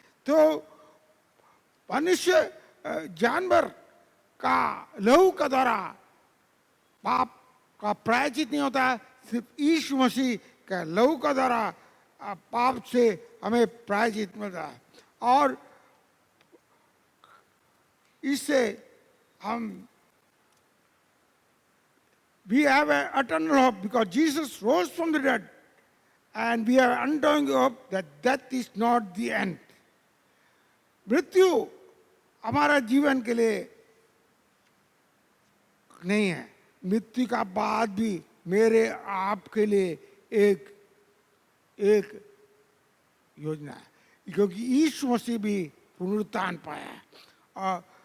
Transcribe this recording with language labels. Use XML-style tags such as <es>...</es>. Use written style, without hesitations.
<hi>तो मनुष्य जानवर का लहू का द्वारा पाप का प्रायश्चित नहीं होता, सिर्फ यीशु मसीह का लहू का द्वारा पाप से हमें प्रायश्चित मिलता है। और इससे हम</hi> <en>we have an eternal hope because Jesus rose from the dead, and we have undying hope that death is not the end।</en> <hi>मृत्यु हमारा जीवन के लिए नहीं है, मृत्यु का बाद भी मेरे आपके लिए एक योजना है, क्योंकि यीशु मसीह भी पुनरुत्थान पाया है।</hi>